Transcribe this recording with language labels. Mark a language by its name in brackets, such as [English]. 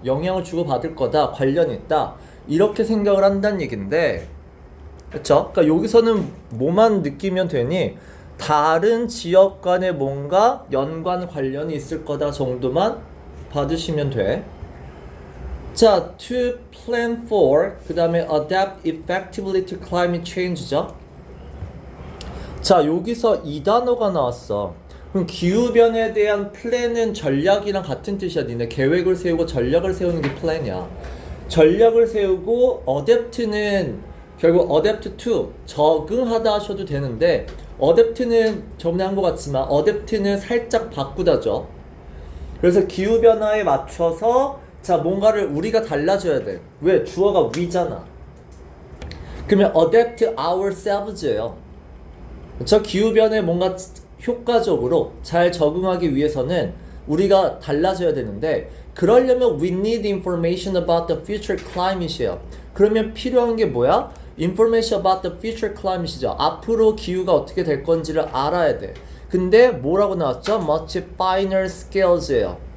[Korean] 영향을 주고받을 거다. 관련이 있다. 이렇게 생각을 한다는 얘긴데, 그쵸? 그러니까 여기서는 뭐만 느끼면 되니? 다른 지역 간에 뭔가 연관 관련이 있을 거다 정도만 받으시면 돼. [English] 자, to plan for, [Korean] 그 다음에 [English] adapt effectively to climate change죠. [Korean] 자, 여기서 이 단어가 나왔어. 그럼 기후변화에 대한 플랜은 전략이랑 같은 뜻이야. 니네 계획을 세우고 전략을 세우는 게 플랜이야. 전략을 세우고 adapt는 결국 [English] adapt to [Korean] 적응하다 하셔도 되는데 adapt는 저번에 한 것 같지만 adapt는 살짝 바꾸다죠. 그래서 기후변화에 맞춰서 자 뭔가를 우리가 달라져야 돼. 왜? 주어가 we잖아. 그러면 [English] adapt ourselves [Korean] 예요. 저 기후변화에 뭔가 효과적으로 잘 적응하기 위해서는 우리가 달라져야 되는데 그러려면 [English] we need information about the future climate [Korean] 이에요. [English] 그러면 [Korean] 필요한 게 뭐야? [English] information about the future climate이죠. [Korean] 앞으로 기후가 어떻게 될 건지를 알아야 돼. 근데 뭐라고 나왔죠? [English] much finer scales예요.